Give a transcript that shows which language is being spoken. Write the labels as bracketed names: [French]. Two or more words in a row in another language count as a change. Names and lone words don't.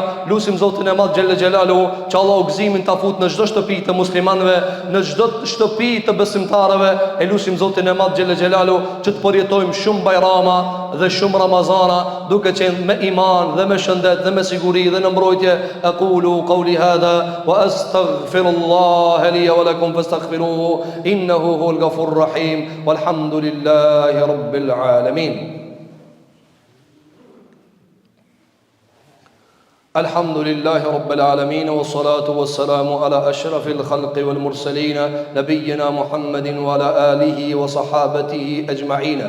[Albanian] Lutim Zotin e Madh [Arabic] جل جلاله [Albanian] që Allahu gëzimin ta fut në çdo shtëpi të muslimanëve, në çdo shtëpi të besimtarëve. E lutim Zotin e Madh [Arabic] جل جلاله [Albanian] që të përjetojmë shumë bajrama dhe shumë Ramazana duke qenë me iman dhe me shëndet dhe me siguri dhe në mbrojtje. [Arabic] أقول قولي هذا وأستغفر الله لي ولكم فاستغفروه إنه هو الغفور الرحيم والحمد لله رب العالمين. الحمد لله رب العالمين والصلاة والسلام على أشرف الخلق والمرسلين نبينا محمد وعلى آله وصحابته أجمعين.